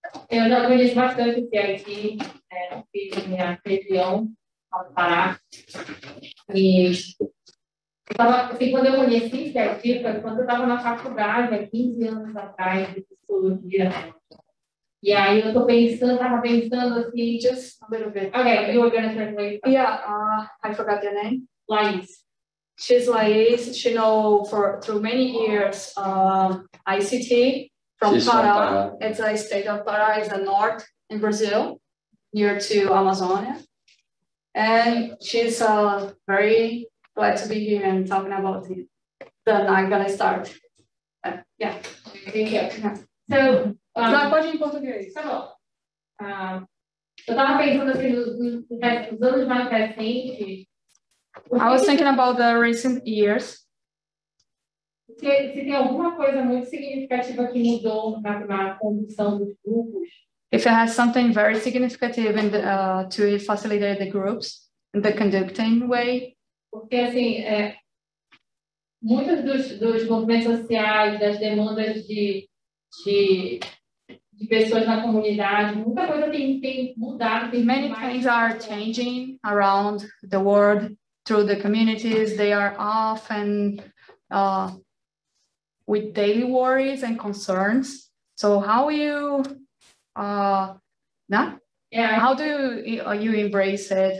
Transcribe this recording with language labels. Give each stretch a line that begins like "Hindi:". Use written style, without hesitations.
Portuguese: Eu já conheço bastante o CIT, fiz minha região ao Pará. E quando eu conheci o CIT, foi quando eu estava na faculdade, há 15 anos atrás, de psicologia. E aí eu estava pensando assim,
English: Just a little bit. Okay, you were going to translate. Yeah, I forgot your name. Laís. She's Laís. She know through many years ICT from Pará. It's a state of Pará, it's the north in Brazil, near to Amazonia. And she's very glad to be here and talking about it. Then I'm gonna start. Yeah. Thank you. So,
Portuguese: pode ir em português. Tá bom. Eu estava pensando assim, nos anos mais recentes.
English: I was thinking about the recent years.
Portuguese: Se tem alguma coisa muito significativa que mudou na condução dos grupos.
English: If it has something very significant to facilitate the groups in the conducting way.
Portuguese: Porque, assim, muitos dos movimentos sociais, das demandas de pessoas na comunidade, muita coisa tem mudado.
English: Many things are changing around the world through the communities. They are often with daily worries and concerns. So how you how do you embrace it?